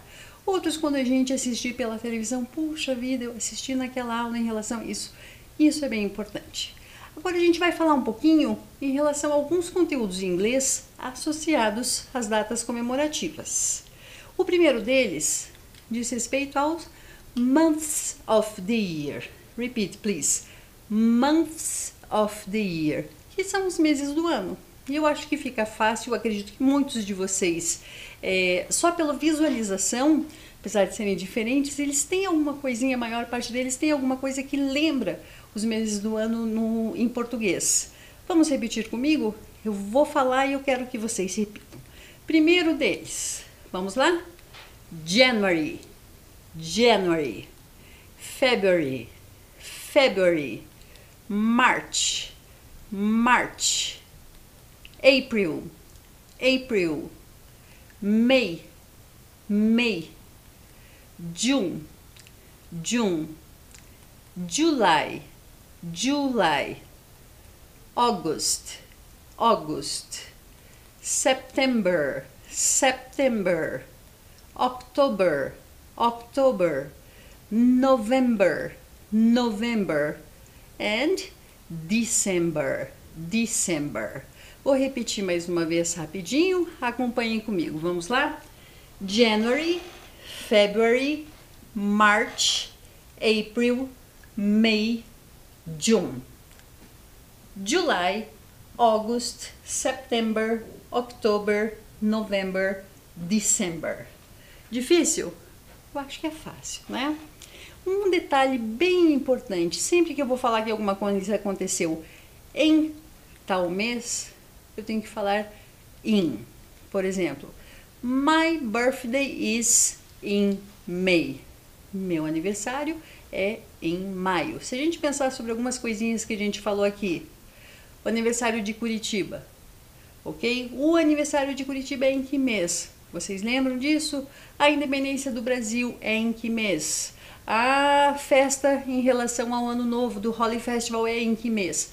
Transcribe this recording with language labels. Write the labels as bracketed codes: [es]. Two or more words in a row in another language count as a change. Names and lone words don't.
[pt] Outros, quando a gente assistir pela televisão, puxa vida, eu assisti naquela aula em relação a isso. Isso é bem importante. Agora a gente vai falar um pouquinho em relação a alguns conteúdos em inglês associados às datas comemorativas. O primeiro deles diz respeito aos [en] months of the year. Repeat, please. Months of the year, [pt] que são os meses do ano. E eu acho que fica fácil, eu acredito que muitos de vocês, só pela visualização, apesar de serem diferentes, eles têm alguma coisinha, a maior parte deles tem alguma coisa que lembra os meses do ano em português. Vamos repetir comigo? Eu vou falar e eu quero que vocês repitam. Primeiro deles, vamos lá? [en] January, January, February, February, March, March, April, April, May, May, June, June, July, July, August, August, September, September, October, October, November, November, and December, December. [pt] Vou repetir mais uma vez rapidinho, acompanhem comigo, vamos lá? [en] January, February, March, April, May, June. July, August, September, October, November, December. [pt] Difícil? Eu acho que é fácil, né? Um detalhe bem importante, sempre que eu vou falar que alguma coisa aconteceu em tal mês, eu tenho que falar in. Por exemplo, [en] my birthday is in May. [pt] Meu aniversário é em maio. Se a gente pensar sobre algumas coisinhas que a gente falou aqui, o aniversário de Curitiba, ok? O aniversário de Curitiba é em que mês? Vocês lembram disso? A independência do Brasil é em que mês? A festa em relação ao Ano Novo do Holi Festival é em que mês?